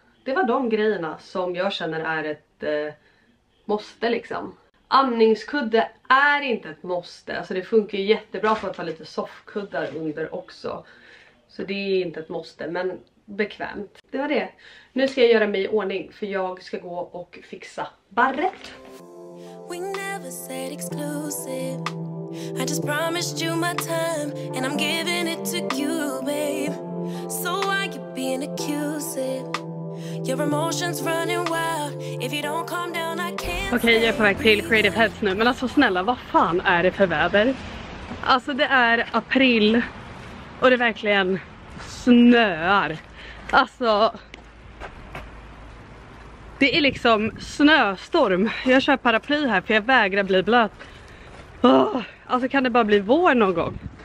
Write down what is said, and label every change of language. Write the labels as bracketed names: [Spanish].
[Swedish] Det var de grejerna som jag känner är ett måste liksom. Amningskudde är inte ett måste. Alltså det funkar ju jättebra för att ha lite soffkuddar under också. Så det är inte ett måste, men bekvämt. Det var det. Nu ska jag göra mig i ordning för jag ska gå och fixa barret. [English] We never said exclusive. I just promised you my time and I'm giving it to you, babe. So why you being accusive? Your emotions running wild. If you don't calm down I can't. [Swedish] Okej, jag är på väg till Creative Heads nu. Men alltså snälla, vad fan är det för väder? Alltså det är april och det verkligen snöar. Alltså det är liksom snöstorm. Jag kör paraply här för jag vägrar bli blöt. Alltså kan det bara bli vår någon gång?